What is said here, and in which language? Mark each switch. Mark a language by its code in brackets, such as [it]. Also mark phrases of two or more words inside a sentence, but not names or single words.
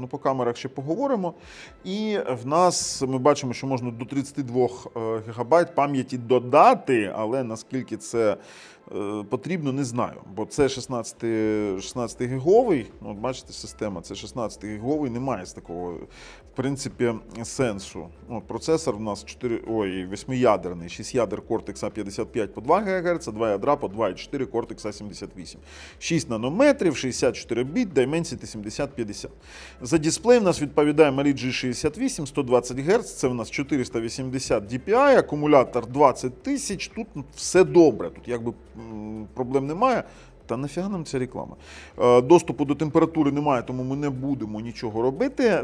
[uk] Ну, по камерах ще поговоримо. І в нас ми бачимо, що можна до 32 ГБ пам'яті додати, але наскільки це потрібно, не знаю. Бо це 16 гіговий, от бачите, система, це 16 гіговий, немає з такого, в принципі, сенсу. От, процесор у нас 8-ядерний, 6 ядер Cortex A55 по 2 ГГц, 2 ядра по 2,4 Cortex A78. 6 нанометрів, 64 біт, Dimensity 7050. За дисплей в нас відповідає Mali G68, 120 Гц, це у нас 480 DPI, акумулятор 20 тисяч, тут все добре, тут якби проблем немає. Та нафіга нам ця реклама? Доступу до температури немає, тому ми не будемо нічого робити.